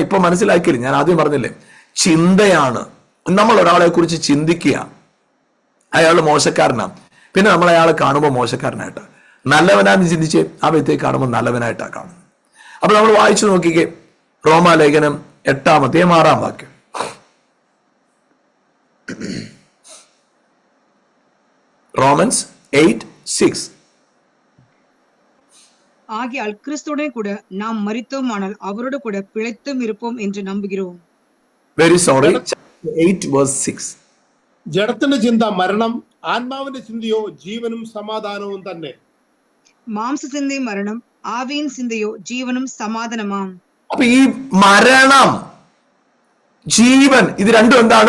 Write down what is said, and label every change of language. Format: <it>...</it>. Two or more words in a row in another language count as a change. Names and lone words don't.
<ml>ഇപ്പൊ മനസ്സിലാക്കിയില്ല, ഞാൻ ആദ്യം പറഞ്ഞില്ലേ, ചിന്തയാണ്. നമ്മൾ ഒരാളെ കുറിച്ച് ചിന്തിക്കുക, അയാൾ മോശക്കാരനാണ്, പിന്നെ നമ്മൾ അയാളെ കാണുമ്പോൾ മോശക്കാരനായിട്ട്, നല്ലവനാന്ന് ചിന്തിച്ച് ആ വ്യക്തിയെ കാണുമ്പോൾ നല്ലവനായിട്ടാണ് കാണുന്നത്. അപ്പൊ നമ്മൾ വായിച്ചു നോക്കിക്കേ, റോമാലേഖനം 8:6 റോമൻസ് 8:6.</ml> <ta>ஆகையால் கிறிஸ்துவுடன் கூட நாம் மரித்தோமானால் அவரோடு கூட பிழைத்தும் இருப்போம் என்று நம்புகிறோம்.</ta> <en>Very sorry, 8:6.</en> <ml>ജഡത്തിന്റെ ചിന്ത മരണം, ആത്മാവിന്റെ ചിന്തയോ ജീവനും സമാധാനവും തന്നെ. മാംസചിന്തയും മരണം, ആവിயின் ചിന്തയോ ജീവനും സമാധാനമാം. അപ്പൊ ഈ മരണം, ജീവൻ, ഇത് രണ്ടും എന്താണ്?</ml>